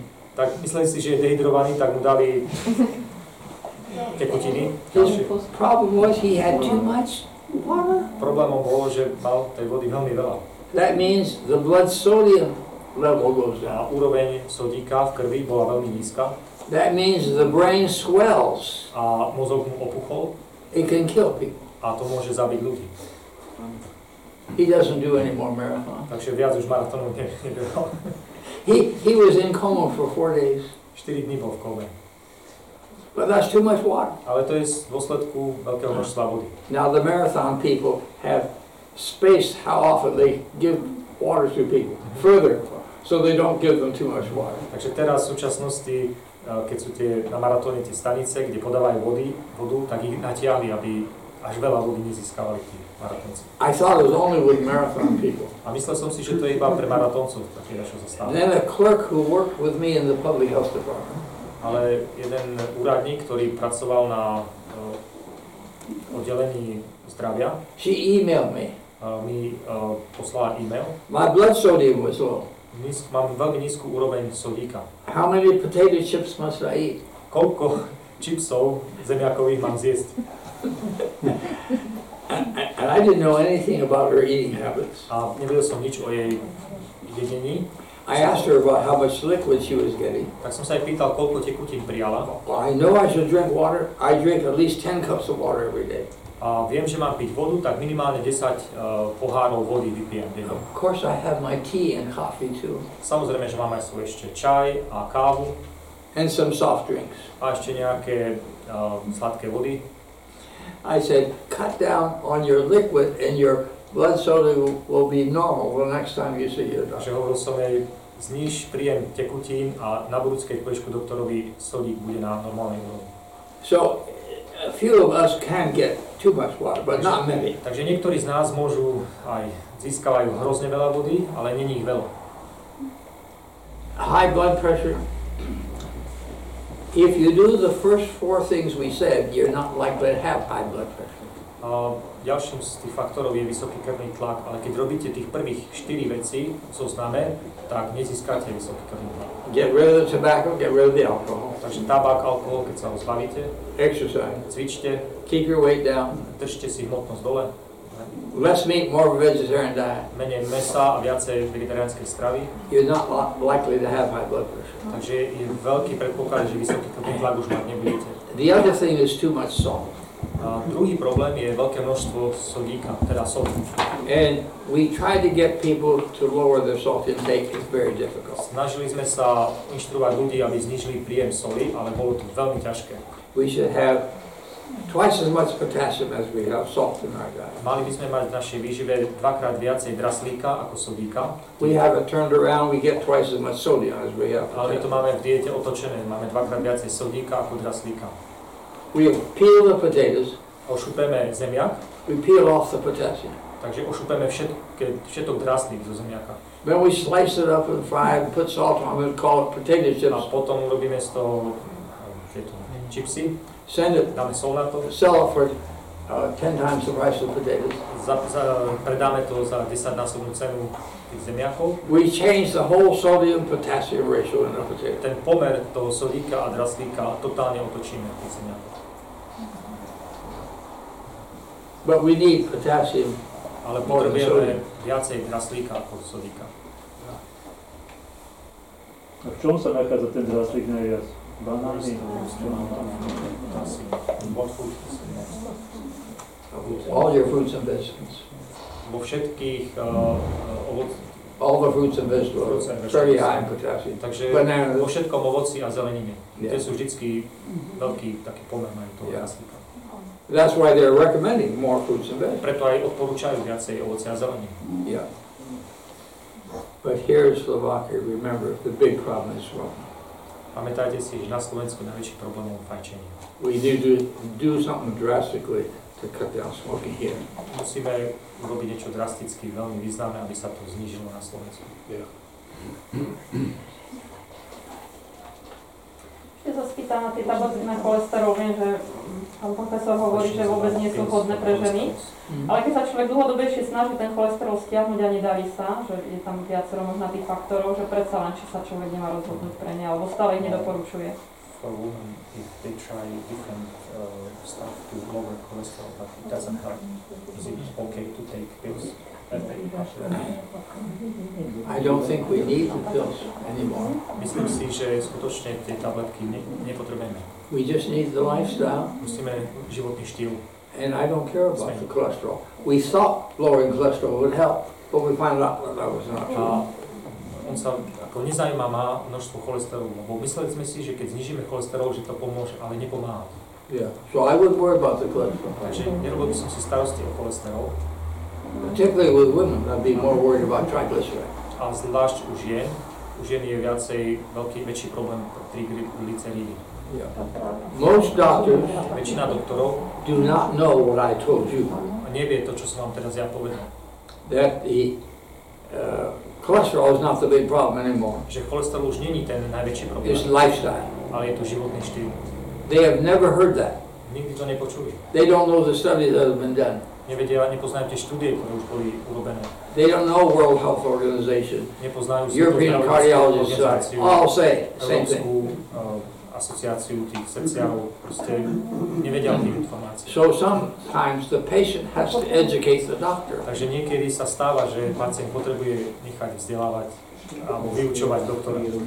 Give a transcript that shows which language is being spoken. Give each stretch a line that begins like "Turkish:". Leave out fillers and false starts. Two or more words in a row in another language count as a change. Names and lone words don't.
Slovak: Tak mysleli si, že je dehydrovaný, tak mu dali tekutiny.
English: His problem was he had too much water.
Slovak: Problémom bolo, že mal tej vody veľmi veľa.
English: That means the blood sodium level goes
Slovak: A
English: down.
Slovak: úroveň sodíka v krvi bola veľmi nízka.
English: That means the brain swells.
Slovak: A mozog mu opuchol.
English: It can kill people.
Slovak: A to môže zabiť ľudí.
English: He doesn't do any more marathons.
Slovak: Takže viac už maratónov nebehal.
English: He was in coma for 4 days.
Slovak: 4 dní bol v kome.
English: But that's too much water.
Slovak: Ale to je z dôsledku veľkého množstva vody.
English: Now the marathon people have spaced how often they give water to people further, so they don't give them too much water.
Slovak: Takže teraz v súčasnosti, keď sú na maratóne tie stanice, kde podávajú vodu, tak ich natiahli, aby až veľa vody nezískavali tí maratónci.
English: I thought it was only with marathon people.
Slovak: A myslel som si, že to je iba pre maratóncov, také čo sa stalo.
English: Then a clerk who worked with me in the public health department.
Slovak: Ale jeden úradník, ktorý pracoval na oddelení zdravia,
English: She emailed me.
Slovak: mi poslala e-mail.
English: My blood sodium was low.
Slovak: Mám veľmi nízku úroveň sodíka.
English: How many potato chips must I eat?
Slovak: Koľko čipsov zemiakových mám zjesť?
English: And I didn't know anything about her eating habits.
Slovak: A nevedel som nič o jej jedení.
English: I asked her about how much liquid she was getting.
Slovak: Tak som sa aj pýtal, koľko tekutín prijala.
English: Well, I know I should drink water. I drink at least 10 cups of water every day.
Slovak: A viem, že mám piť vodu, tak minimálne 10 pohárov vody vypijem denne.
English: Of course I have my tea and coffee too.
Slovak: Samozrejme, že mám aj svoj ešte čaj a kávu.
English: And some soft drinks.
Slovak: A ešte nejaké sladké vody.
English: I said, cut down on your liquid and your blood sodium will be normal the next time you see your
Slovak: Takže
English: doctor.
Slovak: hovoril som jej, zníž príjem tekutín a na budúci, keď pôjdeš ku doktorovi, sodík bude na normálnej úrovni.
English: So a few of us can get too much water, but not many.
Slovak: Takže niektorí z nás môžu aj získavajú hrozne veľa vody, ale není ich veľa.
English: High blood pressure. If you do the first 4 things we said, you're not likely to have high blood pressure.
Slovak: Ďalším z tých faktorov je vysoký krvný tlak, ale keď robíte tých prvých 4 veci v zozname, tak nezískate vysoký krvný tlak.
English: Get rid of the tobacco, get rid of the alcohol.
Slovak: Takže tabák, alkohol, keď sa ho zbavíte,
English: Exercise.
Slovak: cvičte,
English: Keep your weight down.
Slovak: držte si hmotnosť dole,
English: Less meat, more vegetarian diet.
Slovak: menej mäsa a viacej vegetariánskej stravy.
English: You're not likely to have high blood pressure.
Slovak: Takže je veľký predpoklad, že vysoký krvný tlak už mať nebudete.
English: The other thing is too much salt.
Slovak: A druhý problém je veľké množstvo sodíka, teda soli.
English: And we try to get people to lower their salt intake. It's very difficult.
Slovak: Snažili sme sa inštruovať ľudí, aby znížili príjem soli, ale bolo to veľmi ťažké.
English: We should have twice as much potassium as we have salt in our diet.
Slovak: Mali by sme mať v našej výžive dvakrát viacej draslíka ako sodíka.
English: We have it turned around, we get twice as much sodium as we have
Slovak: Ale my to
English: potassium.
Slovak: máme v diete otočené, máme dvakrát viacej sodíka ako draslíka.
English: We peel the potatoes,
Slovak: Ošupeme zemiak,
English: we peel off the potassium.
Slovak: takže ošupeme všetok draslík zo zemiaka.
English: Then we slice it up and fry it, put salt on it, call it potato
Slovak: A
English: chips.
Slovak: potom robíme z toho tieto čipsy,
English: send it,
Slovak: dáme sol na to,
English: sell it for 10 times the price of potatoes.
Slovak: predáme to za 10-násobnú cenu tých zemiakov.
English: We change the whole sodium-potassium ratio in the potato.
Slovak: Ten pomer toho sodíka a draslíka totálne otočíme v tých zemiakoch.
English: But we need potassium.
Slovak: Ale potrebujeme viacej draslíka ako sodíka. A v čom sa nachádza ten draslík najviac? Banány?
English: All your fruits and vegetables.
Slovak: Vo všetkých
English: All the fruits and vegetables, very high in potassium.
Slovak: takže
English: Bananas.
Slovak: vo všetkom ovoci a zelenine.
English: Yeah.
Slovak: Tie sú vždycky veľký taký pomer majú toho
English: Yeah.
Slovak: draslíka.
English: That's why they're recommending more fruits and vegetables.
Slovak: Preto aj odporúčajú viacej ovoce a zeleniny.
English: Yeah. But here in Slovakia, remember, the big problem is smoking.
Slovak: Pamätajte si, že na Slovensku najväčší problém je fajčenie.
English: We need to do something drastically to cut down smoking here.
Slovak: Musíme urobiť niečo drasticky, veľmi významné, aby sa to znížilo na Slovensku.
English: Yeah.
Slovak: Ešte sa spýtam na tie tabletky na cholesterol. Viem, že pán profesor hovorí, že vôbec nie sú vhodné pre ženy. Ale keď sa človek dlhodobejšie snaží ten cholesterol stiahnuť a nedarí sa, že je tam viacero možná tých faktorov, že predsa len, či sa človek nemá rozhodnúť pre ne, alebo stále ich nedoporučuje.
English: For women, if they try different stuff to lower cholesterol, but it doesn't help, is it okay to take pills? I don't think we need the pills anymore.
Slovak: Myslím si, že skutočne tie tabletky nepotrebujeme.
English: We just need the lifestyle,
Slovak: Musíme životný štýl.
English: and I don't care about the cholesterol. We thought lowering cholesterol would help, but we found out that that was not true.
Slovak: A on sa ako nezajíma má množstvo cholesterolu, lebo mysleli sme si, že keď znižíme cholesterol, že to pomôže, ale nepomáha.
English: Yeah. So I wouldn't worry about the cholesterol.
Slovak: Takže nerobil by som si starosti o cholesterol,
English: Particularly with women, I'd be more worried about triglycerides.
Slovak: a zvlášť u žien je väčší problém triglycerídy.
English: Yeah. Most doctors
Slovak: Väčšina doktorov
English: do not know what I told you,
Slovak: nevie to, čo som vám teraz ja povedal.
English: that the cholesterol is not the big problem anymore.
Slovak: Že cholesterol už není ten najväčší problém,
English: It's lifestyle.
Slovak: ale je to životný štýl.
English: They have never heard that.
Slovak: Nikdy to nepočuli.
English: They don't know the studies that have been done.
Slovak: Nevedia, nepoznajú tie štúdie, ktoré už boli urobené.
English: They don't know World Health Organization.
Slovak: Nepoznajú
English: European cardiologists all say same thing.
Slovak: Európsku asociáciu tých srdciarov, proste nevedia o tých informácií.
English: So sometimes the patient has to educate the doctor.
Slovak: Takže niekedy sa stáva, že pacient potrebuje nechať vzdelávať alebo vyučovať doktora.